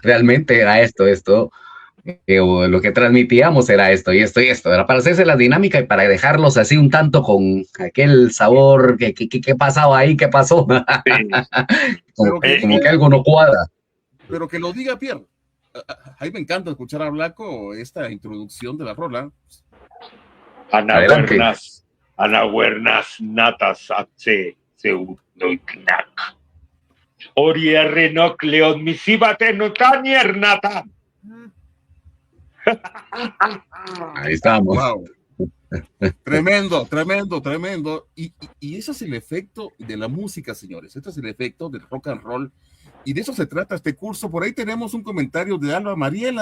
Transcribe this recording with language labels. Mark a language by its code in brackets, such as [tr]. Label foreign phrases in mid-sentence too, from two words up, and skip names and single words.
[es] Realmente era esto, o lo que transmitíamos era esto y esto, ¿verdad? Para hacerse la dinámica y para dejarlos así un tanto con aquel sabor que pasaba ahí, qué pasó. como que algo no cuadra. Pero que lo diga Pierre. Ahí me encanta escuchar a Blanco esta introducción de la rola. Anahuernas natas atse seunoiknak. Oriarrenok leon misibate notanier nata. Ahí estamos. Wow. Tremendo. Y ese es el efecto de la música, señores. Este es el efecto del [en] rock and roll. [es] Y de eso se trata este curso. Por ahí tenemos un comentario de Alba Mariela.